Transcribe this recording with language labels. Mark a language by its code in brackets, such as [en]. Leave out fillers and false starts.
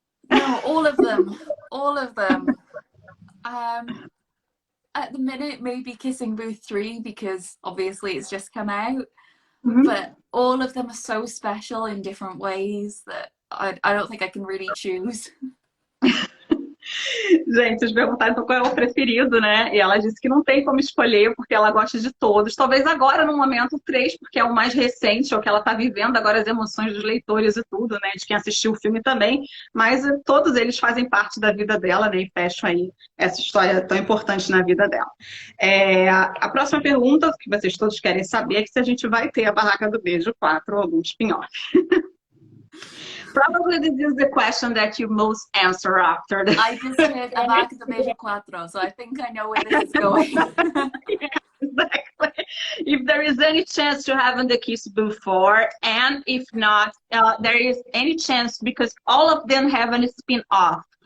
[en] No, all of them. All of them. At the minute, maybe Kissing Booth 3 because obviously it's just come out. But all of them are so special in different ways that I don't think I can really choose. [pt] Gente, vocês perguntaram então qual é o preferido, né? E ela disse que não tem como escolher, porque ela gosta de todos. Talvez agora, no momento, 3, porque é o mais recente, é o que ela está vivendo agora, as emoções dos leitores e tudo, né? De quem assistiu o filme também. Mas todos eles fazem parte da vida dela, né? E fecham aí essa história tão importante na vida dela. A próxima pergunta, que vocês todos querem saber, é que se a gente vai ter a Barraca do Beijo 4 ou algum spin-off. [en] Probably this is the question that you most answer after this. I just did a Barraca do Beijo 4, so I think I know where this is going. Yeah, exactly. If there is any chance to have the kiss before, and if not, there is any chance because all of them have a spin-off.